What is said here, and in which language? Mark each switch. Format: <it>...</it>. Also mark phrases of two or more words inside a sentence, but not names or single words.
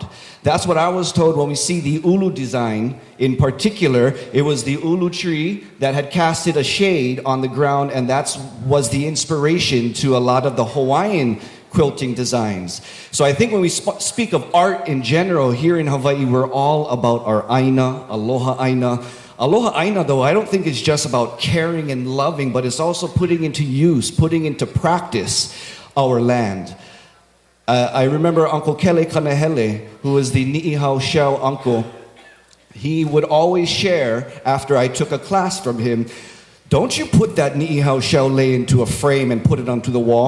<en>That's what I was told when we see the ulu design. In particular, it was the ulu tree that had casted a shade on the ground, and that was the inspiration to a lot of the Hawaiian quilting designs. So I think when we speak of art in general here in Hawaii, we're all about our aina,</en> <haw>aloha aina. Aloha aina,</haw> <en>though, I don't think it's just about caring and loving, but it's also putting into use, putting into practice our land. I remember Uncle Kele Kanahele, who was the Ni'ihau Shell uncle. He would always share, after I took a class from him, don't you put that Ni'ihau shell lei into a frame and put it onto the wall.</en>